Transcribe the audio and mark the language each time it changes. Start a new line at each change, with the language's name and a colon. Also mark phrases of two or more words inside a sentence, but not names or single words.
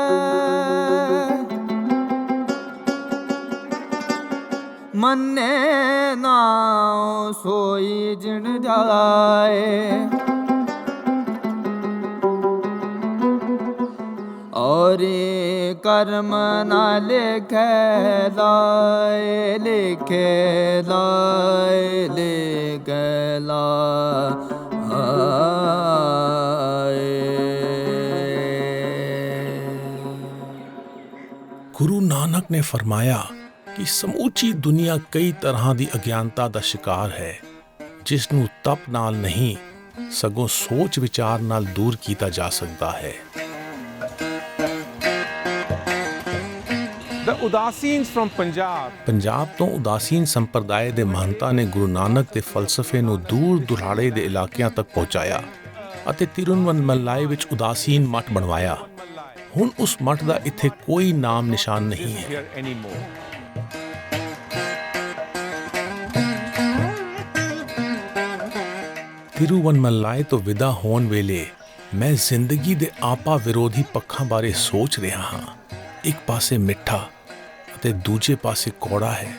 Punjabi: ਮੰਨੇ ਨਾਓ ਸੋਈ ਜਿਨ ਜਾਏ, ਔਰ ਕਰਮ ਨਾ ਲਿਖੇ ਲਾਏ, ਲਿਖੇ ਲਾਏ, ਲਿਖੇ ਲਾਏ। ਗੁਰੂ ਨਾਨਕ ਨੇ ਫਰਮਾਇਆ ਕਿ ਸਮੂਚੀ ਦੁਨੀਆ ਕਈ ਤਰ੍ਹਾਂ ਦੀ ਅਗਿਆਨਤਾ ਦਾ ਸ਼ਿਕਾਰ ਹੈ, ਜਿਸ ਨੂੰ ਤਪ ਨਾਲ ਨਹੀਂ ਸਗੋਂ ਸੋਚ ਵਿਚਾਰ ਨਾਲ ਦੂਰ ਕੀਤਾ ਜਾ ਸਕਦਾ ਹੈ।
English: The Udaseens from Punjab
Punjabi: ਪੰਜਾਬ ਤੋਂ ਉਦਾਸੀਨ ਸੰਪਰਦਾਇ ਦੇ ਮਹੰਤਾਂ ਨੇ ਗੁਰੂ ਨਾਨਕ ਦੇ ਫਲਸਫੇ ਨੂੰ ਦੂਰ ਦੁਰਾੜੇ ਦੇ ਇਲਾਕਿਆਂ ਤੱਕ ਪਹੁੰਚਾਇਆ ਅਤੇ ਤਿਰੂਵਨਮਲਾਈ ਵਿੱਚ ਉਦਾਸੀਨ ਮੱਠ ਬਣਵਾਇਆ। ਹੁਣ ਉਸ ਮੱਠ ਦਾ ਇੱਥੇ ਕੋਈ ਨਾਮ ਨਿਸ਼ਾਨ ਨਹੀਂ ਹੈ।
English: here anymore.
Punjabi: ਤਿਰੂਵਨਮਲਾਈ ਤੋਂ ਵਿਦਾ ਹੋਣ ਵੇਲੇ ਮੈਂ ਜ਼ਿੰਦਗੀ ਦੇ ਆਪਾ ਵਿਰੋਧੀ ਪੱਖਾਂ ਬਾਰੇ ਸੋਚ ਰਿਹਾ ਹਾਂ। ਇੱਕ ਪਾਸੇ ਮਿੱਠਾ ਅਤੇ ਦੂਜੇ ਪਾਸੇ ਕੌੜਾ ਹੈ।